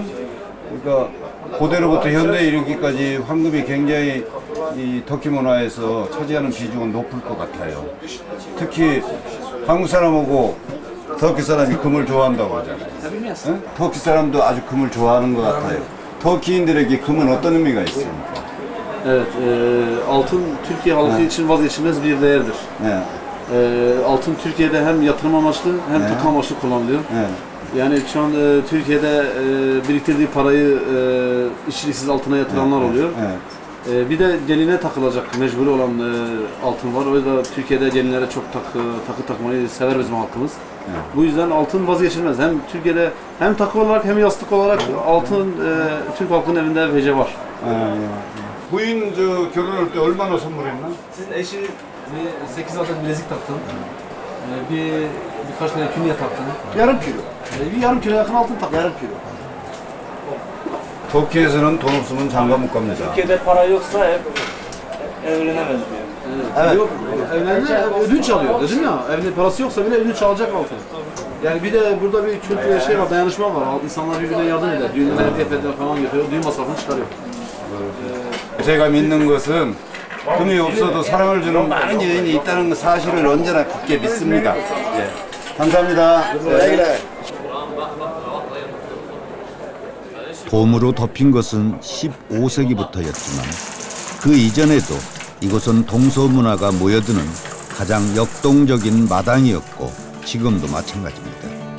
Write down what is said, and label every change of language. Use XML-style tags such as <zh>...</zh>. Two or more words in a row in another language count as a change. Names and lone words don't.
<ko>그러니까 고대로부터 현대에 이르기까지 황금이 굉장히 이 터키 문화에서 차지하는 비중은 높을 것 같아요. 특히 한국 사람하고 터키 사람이 금을 좋아한다고 하잖아요. 응? 터키 사람도 아주 금을 좋아하는 것 같아요. 터키인들에게 금은 어떤 의미가 있습니까?</ko> <tr>Evet, altın Türkiye halkı için vazgeçilmez bir değerdir. Evet. Altın Türkiye'de hem yatırım amaçlı hem takım amaçlı kullanılıyor. Evet. Yani şu an Türkiye'de biriktirdiği parayı işçiliksiz altına yatıranlar oluyor. Evet. Bir de geline takılacak mecburi olan altın var. O yüzden Türkiye'de gelinlere çok takı takmayı sever bizim halkımız. Evet. Bu yüzden altın vazgeçilmez. Hem Türkiye'de hem takı olarak hem yastık olarak altın Türk halkının evinde vece var.</tr> <ko>부인 저 결혼할 때 얼마나 선물했나?</ko> <tr>Sizin eşi 8 adet bilezik taktın. Birkaç tane künye taktın. Yarım kilo. Bir yarım kilo yakın altın taktın. Yarım kilo.</tr> <ko>터키에서는 돈 없으면 장가 못 갑니다.</ko> <tr>Türkiye'de para yoksa evlenemez diyor. Evet. Yok, evlerinde ödünç alıyor. Dedim ya, evde parası yoksa bile ödünç alacak altın. Yani bir de burada bir kültür şey var, dayanışma var. İnsanlar birbirine yardım eder. Düğünlere hediye falan götürüyor, düğün masrafını çıkarıyor.</tr> <ko>제가 믿는 것은 금이 없어도 사랑을 주는 많은 여인이 있다는 사실을 언제나 굳게 믿습니다. 예. 감사합니다. 네. 돔으로 덮인 것은 15세기부터였지만 그 이전에도 이곳은 동서 문화가 모여드는 가장 역동적인 마당이었고 지금도 마찬가지입니다.</ko>